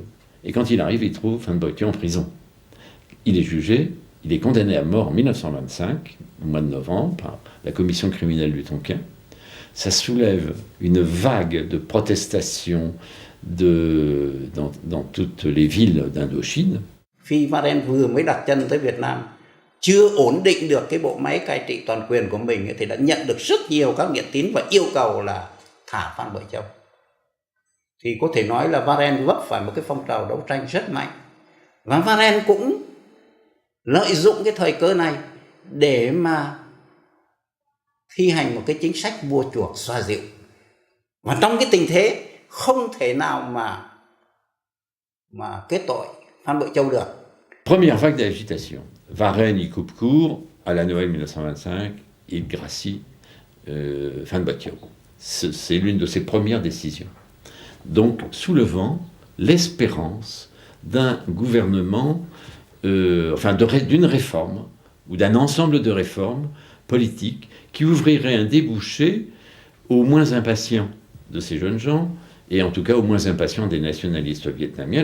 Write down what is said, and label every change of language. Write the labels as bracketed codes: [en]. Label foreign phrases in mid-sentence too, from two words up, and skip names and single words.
[fr] Et quand il arrive, il trouve Phan Boi Thio en prison. Il est jugé, il est condamné à mort en 1925, au mois de novembre, par la commission criminelle du Tonkin. Ça soulève une vague de protestations dans toutes les villes d'Indochine. [vi] Khi Varenne vừa mới đặt chân tới Việt Nam, chưa ổn định được cái bộ máy cai trị toàn quyền của mình thì đã nhận được rất nhiều các nghiện tín và yêu cầu là thả Phan Bội Châu. Thì có thể nói là Varenne vấp phải một cái phong trào đấu tranh rất mạnh. Và Varenne cũng lợi dụng cái thời cơ này để mà thi hành một cái chính sách mua chuộc xoa dịu. Và trong cái tình thế không thể nào mà kết tội Phan Bội Châu được. [fr] Première vague d'agitation. Varenne y coupe court à la Noël 1925, il gracie Phan Boi Thio. C'est l'une de ses premières décisions. Donc, soulevant l'espérance d'un gouvernement, d'une réforme, ou d'un ensemble de réformes politiques qui ouvrirait un débouché aux moins impatients de ces jeunes gens, et en tout cas aux moins impatients des nationalistes vietnamiens.